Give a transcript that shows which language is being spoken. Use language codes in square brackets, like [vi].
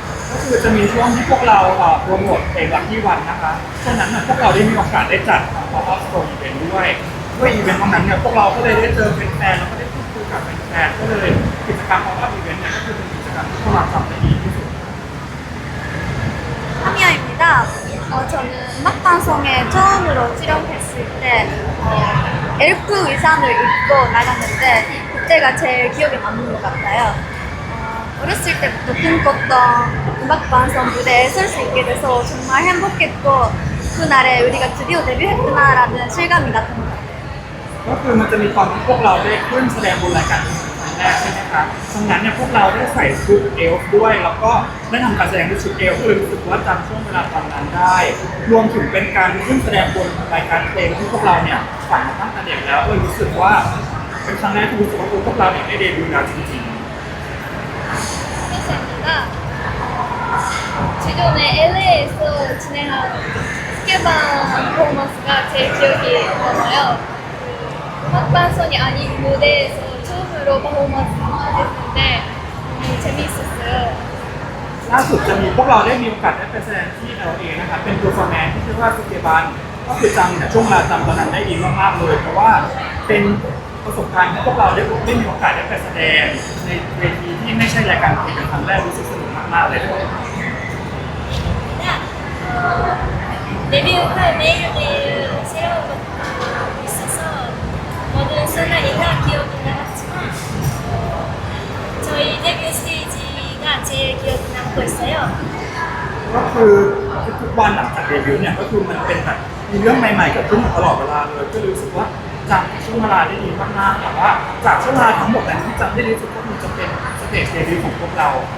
[th] ก็คือจะมีช่วงที่พวกเราโปรโมทเพลงลักกี้วันนะคะช่วงนั้นพวกเราได้มีโอกาสได้จัดพอปอัพสโตร์อีเวนต์ด้วยอีเวนต์ตรงนั้นเนี่ยพวกเราก็เลยได้เจอแฟนๆแล้วก็ได้พูดคุยกับแฟนๆก็เลยกิจกรรมพอปอัพอีเวนต์เนี่ยก็คือเป็นกิจกรรมที่พวกเราทำได้ดีที่สุด [ko] 하미야입니다. 저는 음악 방송에 처음으로 출연했을 때 엘프 의상을 입고 나갔는데 그때가 제일 기억에 남는 것 같아요. 어렸을 때부터 꿈꿨던 음악 방송 무대에 설 수 있게 돼서 정말 행복했고 그날에 우리가 드디어 데뷔했구나라는 실감이 났던 것 같아요. [th] ก็คือมันจะมีตอนที่พวกเราได้ขึ้นแสดงบนรายการครั้งแรกใช่ไหมครับตรงนั้นเนี่ยพวกเราได้ใส่ชุดเอลฟ์ด้วย แล้วก็ได้ทำการแสดงด้วยชุดเอลฟ์ก็เลยรู้สึกว่าจำช่วงเวลาตอนนั้นได้ รวมถึงเป็นการขึ้นแสดงบนรายการเพลงที่พวกเราเนี่ยฝันมาตั้งแต่เด็กแล้วก็เลยรู้สึกว่าเป็นครั้งแรกที่รู้สึกว่าพวกเราเนี่ยได้เดบิวต์แล้วจริงๆ [ko] 회사입니다. 기존에 LA에서 진행한 스케반 퍼포먼스가 제일 기억이 남아요. 음악 방송이 아닌 무대에서 처음으로 퍼포먼스 했는데 너무 재미있었어요. [th] ล่าสุดจะมีพวกเราได้มีโอกาสได้ไปแสดงที่ LA นะครับเป็นตัวฟอร์แมนที่ชื่อว่าสเกบันก็คือจำเนี่ยช่วงเวลาจำตอนนั้นได้ดีมากๆเลยเพราะว่าเป็นประสบการณ์ที่พวกเราได้มีโอกาสได้ไปแสดงในเวทีที่ไม่ใช่รายการเพลงเป็นครั้งแรกรู้สึกสนุกมากๆเลย [ko] 데뷔 후 매일매일 새로운 것도 있어서 모든 순간이 다 기억이 남았지만 저희 데뷔 스테이지가 제일 기억이 남고 있어요. [th] ก็คือทุกๆวันหลังจากเดบิวต์เนี่ยก็คือมันเป็นแบบมีเรื่องใหม่ๆเกิดขึ้นตลอดเวลาเลยก็รู้สึกว่าจำช่วงเวลาได้ดีมากๆแต่ว่าจากช่วงเวลาทั้งหมดนั้นที่จำได้ดีที่สุดก็คือจะเป็นสเตจเดบิวต์ของพวกเรา